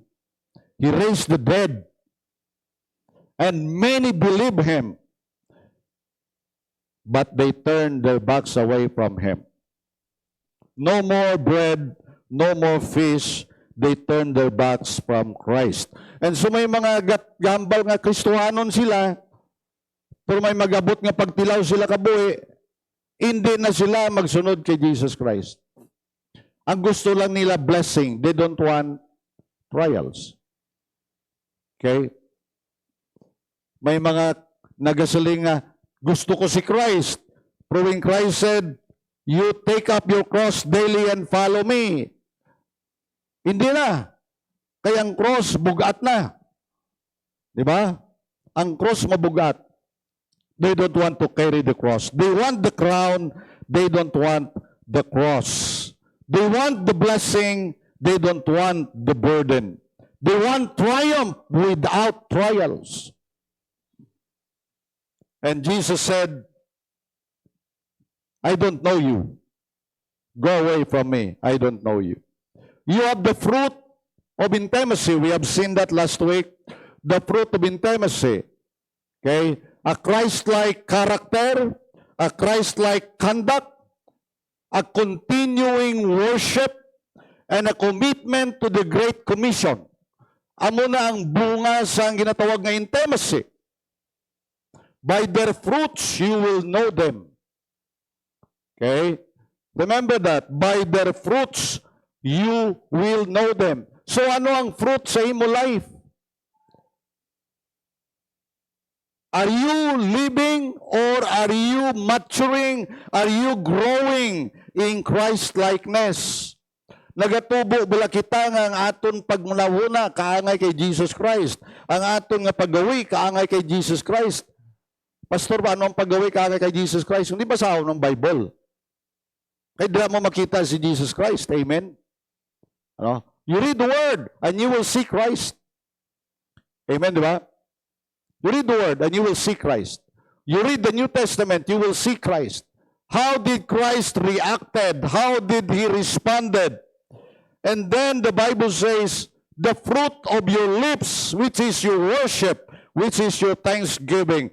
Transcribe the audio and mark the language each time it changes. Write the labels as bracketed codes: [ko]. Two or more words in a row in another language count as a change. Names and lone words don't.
[en] He raised the dead. And many believed him. But they turned their backs away from him. No more bread, no more fish. They turned their backs from Christ. [hil] And so may mga gambal nga Kristohanon sila, pero may magabot nga pagtilaw sila kabuhi, hindi na sila magsunod kay Jesus Christ. Ang gusto lang nila blessing. [en] They don't want trials. Okay? [hil] May mga nagasaling nga, gusto ko si Christ. [en] Pero when Christ said, you take up your cross daily and follow me. [hil] Hindi na. Kaya ang cross, bugat na. Di ba? Ang cross mabugat. [en] They don't want to carry the cross. They want the crown. They don't want the cross. They want the blessing. They don't want the burden. They want triumph without trials. And Jesus said, I don't know you. Go away from me. I don't know you. You have the fruit of intimacy. We have seen that last week. The fruit of intimacy. Okay? A Christ-like character, a Christ-like conduct, a continuing worship, and a commitment to the Great Commission. [hil] Amo na ang bunga sa ginatawag na intimacy. [en] By their fruits, you will know them. Okay? Remember that. By their fruits, you will know them. [hil] So ano ang fruit sa imo life? [en] Are you living or are you maturing? Are you growing in Christ-likeness? [hil] Nagatubo bala kita nga ang aton pagmunawuna kaangay kay Jesus Christ. Ang aton nga paggawi kaangay kay Jesus Christ. Pastor, paano ang paggawi kaangay kay Jesus Christ? Hindi basaho ng Bible. Kaya di mo makita si Jesus Christ. Amen? Ano? [en] You read the Word and you will see Christ. [hil] Amen, di ba? [en] You read the Word and you will see Christ. You read the New Testament, you will see Christ. How did Christ reacted? How did He responded? And then the Bible says, the fruit of your lips, which is your worship, which is your thanksgiving.